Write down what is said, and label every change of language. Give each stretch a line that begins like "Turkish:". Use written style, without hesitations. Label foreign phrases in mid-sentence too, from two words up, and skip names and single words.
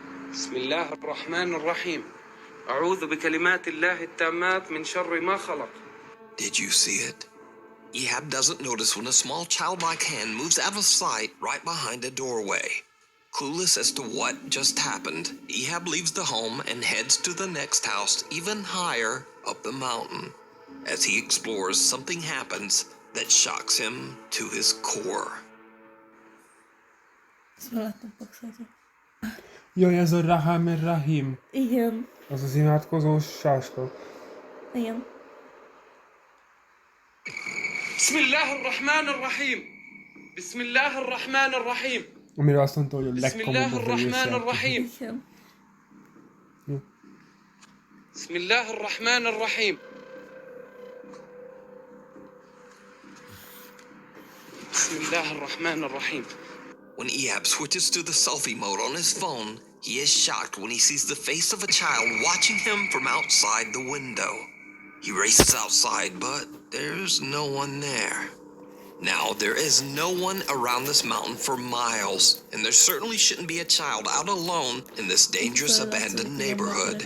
Arabic: بسم الله الرحمن الرحيم أعوذ بكلمات الله التامات من شر ما خلق.
English: Did you see it? Ehab doesn't notice when a small childlike hand moves out of sight right behind a doorway. Clueless as to what just happened, Ehab leaves the home and heads to the next house even higher up the mountain. As he explores, something happens that shocks him to his core.
Hungarian: Ezt már láttam pakszolni. Jaj, ez a Rahim. Igen. Az az imádkozós sáska. Igen.
Arabic: بسم الله الرحمن الرحيم بسم الله الرحمن الرحيم
Hungarian: Amire azt mondta, hogy a
Arabic: بسم الله
Hungarian: legkomolyabb
Arabic: الرحمن الرحيم
Hungarian: Igen.
Arabic: بسم الله الرحمن الرحيم بسم الله الرحمن الرحيم.
English: When Ehab switches to the selfie mode on his phone, he is shocked when he sees the face of a child watching him from outside the window. He races outside, but there's no one there. Now, there is no one around this mountain for miles, and there certainly shouldn't be a child out alone in this dangerous abandoned neighborhood.